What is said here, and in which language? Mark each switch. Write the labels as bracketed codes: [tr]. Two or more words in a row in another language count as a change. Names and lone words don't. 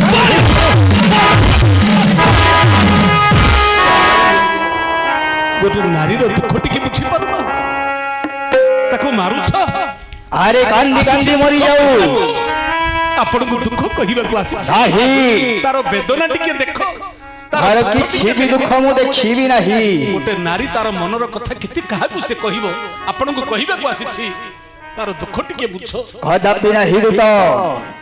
[or] ଗୋଟେ ନାରୀ ର ଦୁଃଖ ଟିକେ ବୁଝି ପାରୁନା ତାକୁ ମାରୁଛ ଅରେ କାନ୍ଦି କାନ୍ଦି ମରି ଯାଅ ଆପଣ କ ଦୁଃଖ କହିବା କୁ ଆସି ନାହିଁ ତା'ର ବେଦନା ଟିକେ ଦେଖ ତା'ର କିଛି ବି ଦୁଃଖ ମୁଁ ଦେଖିବି ନାହିଁ ଗୋଟେ ନାରୀ ତା'ର ମନର କଥା କେତେ କାହାକୁ ସେ କହିବ ଆପଣ କ କହିବା କୁ ଆସିଛି ତା'ର ଦୁଃଖ ଟିକେ ବୁଝ କଦାପି ନାହିଁ ଦୂତ